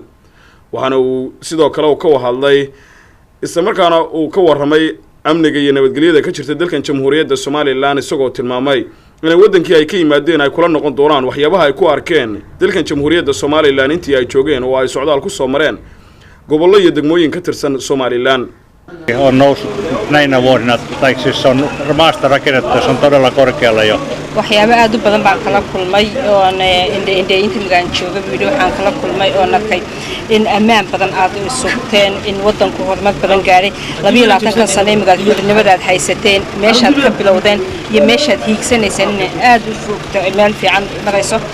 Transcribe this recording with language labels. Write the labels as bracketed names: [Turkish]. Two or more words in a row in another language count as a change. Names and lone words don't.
[Somali] waxaana uu sidoo kale ka hadlay isla markaana uu ka waramay amniga iyo nabadgelyada ka jirta dalkan Jamhuuriyadda Soomaaliland isagoo tilmaamay in wadankii ay ka yimaadeen ay kula noqon doonaan waxyaabaha ay ku arkeen dalkan Jamhuuriyadda Soomaaliland intii ay joogeen oo ay socdaal ku soo mareen gobollo iyo degmooyin ka tirsan Soomaaliland. [Finnish] On noussut näinä vuosina, tai siis on maasta rakennettu, se on todella korkealla jo. [Somali] waxyaabo aad u badan baan kala kulmay oo inta magaan jooga video waxaan kala kulmay oo nakay in ammaan badan aad u sugteen in wadanku horumar badan gaaray 22 sano magaalada aad haysateen meeshaad ka bilowdeen iyo meeshaad hiigsanayseen in aad u fogto meel fiican marayso